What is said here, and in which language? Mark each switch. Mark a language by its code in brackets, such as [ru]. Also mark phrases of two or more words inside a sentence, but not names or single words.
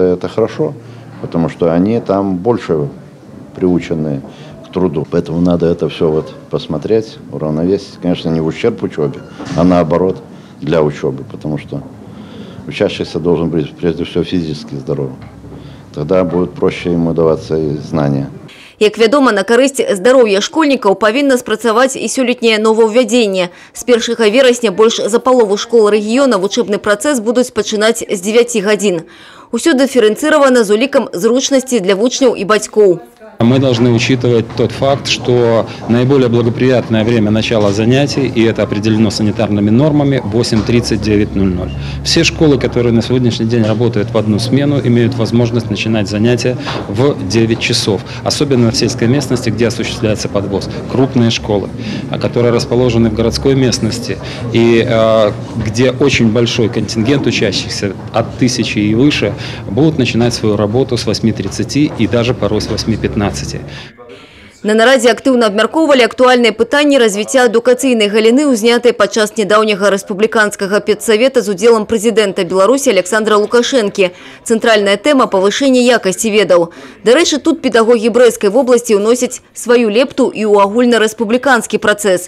[ru] Это хорошо, потому что они там больше приучены к труду. Поэтому надо это все вот посмотреть, уравновесить. Конечно, не в ущерб учебе, а наоборот, для учебы, потому что учащийся должен быть прежде всего физически здоровым. Тогда будет проще ему даваться и знания. [be] Як вядома, на карысць здароўя школьнікаў павінна спрацаваць і сёлетняе новаўвядзенне. З 1 верасня больш за палову школ рэгіёна вучэбны працэс будуць пачынаць з 9 гадзін. Усё дыферэнцыравана з улікам зручнасці для вучняў і бацькоў. [ru] Мы должны учитывать тот факт, что наиболее благоприятное время начала занятий, и это определено санитарными нормами, 8:30–9:00. Все школы, которые на сегодняшний день работают в одну смену, имеют возможность начинать занятия в 9 часов. Особенно в сельской местности, где осуществляется подвоз. Крупные школы, которые расположены в городской местности, и где очень большой контингент учащихся, от 1000 и выше, будут начинать свою работу с 8:30 и даже порой с 8:15. [be] На нарадзе актыўна абмяркоўвалі актуальныя пытанні развіцця адукацыйнай галіны, узнятыя падчас нядаўняга рэспубліканскага педсавета з удзелам прэзідэнта Беларусі Александра Лукашэнкі. Цэнтральная тэма – павышэнне якасці ведаў. Дарэчы, тут педагогі Брэсцкай вобласці ўносяць сваю лепту і ў агульнарэспубліканскі працэс.